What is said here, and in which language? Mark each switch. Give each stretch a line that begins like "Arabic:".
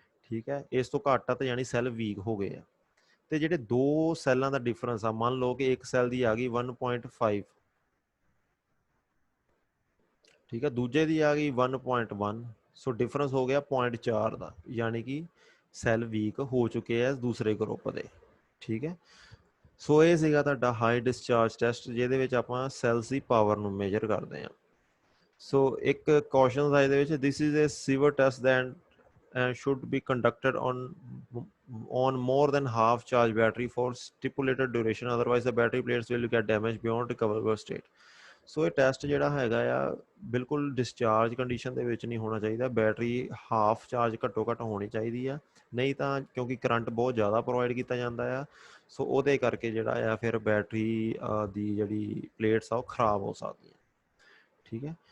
Punjabi: ਠੀਕ ਹੈ, ਇਸ ਤੋਂ ਘੱਟ ਆ ਤਾਂ ਯਾਨੀ ਸੈੱਲ ਵੀਕ ਹੋ ਗਏ ਆ। ਤੇ ਜਿਹੜੇ ਦੋ ਸੈੱਲਾਂ ਦਾ ਡਿਫਰੈਂਸ ਆ, ਮੰਨ ਲਓ ਕਿ ਇੱਕ ਸੈੱਲ ਦੀ ਆ ਗਈ 1.5, ਠੀਕ ਹੈ, ਦੂਜੇ ਦੀ ਆ ਗਈ 1.1, ਸੋ ਡਿਫਰੈਂਸ ਹੋ ਗਿਆ 0.4 ਦਾ, ਯਾਨੀ ਕਿ ਸੈੱਲ ਵੀਕ ਹੋ ਚੁੱਕੇ ਆ ਦੂਸਰੇ ਗਰੁੱਪ ਦੇ। ਠੀਕ ਹੈ। ਸੋ ਇਹ ਸੀਗਾ ਤੁਹਾਡਾ ਹਾਈ ਡਿਸਚਾਰਜ ਟੈਸਟ, ਜਿਹਦੇ ਵਿੱਚ ਆਪਾਂ ਸੈਲਸ ਦੀ ਪਾਵਰ ਨੂੰ ਮੇਜਰ ਕਰਦੇ ਹਾਂ। ਸੋ ਇੱਕ ਕੌਸ਼ਨ ਆ ਇਹਦੇ ਵਿੱਚ,
English: This is a severe test then should be conducted on more than half charge battery for stipulated duration, otherwise the battery plates will get damaged beyond recoverable state।
Punjabi: ਸੋ ਇਹ test ਜਿਹੜਾ ਹੈਗਾ ਆ, ਬਿਲਕੁਲ ਡਿਸਚਾਰਜ ਕੰਡੀਸ਼ਨ ਦੇ ਵਿੱਚ ਨਹੀਂ ਹੋਣਾ ਚਾਹੀਦਾ, ਬੈਟਰੀ ਹਾਫ ਚਾਰਜ ਘੱਟੋ ਘੱਟ ਹੋਣੀ ਚਾਹੀਦੀ ਆ, ਨਹੀਂ ਤਾਂ ਕਿਉਂਕਿ ਕਰੰਟ ਬਹੁਤ ਜ਼ਿਆਦਾ ਪ੍ਰੋਵਾਈਡ ਕੀਤਾ ਜਾਂਦਾ ਆ, ਸੋ ਉਹਦੇ ਕਰਕੇ ਜਿਹੜਾ ਆ ਫਿਰ ਬੈਟਰੀ ਦੀ ਜਿਹੜੀ ਪਲੇਟਸ ਆ ਉਹ ਖਰਾਬ ਹੋ ਸਕਦੀਆਂ। ਠੀਕ ਹੈ।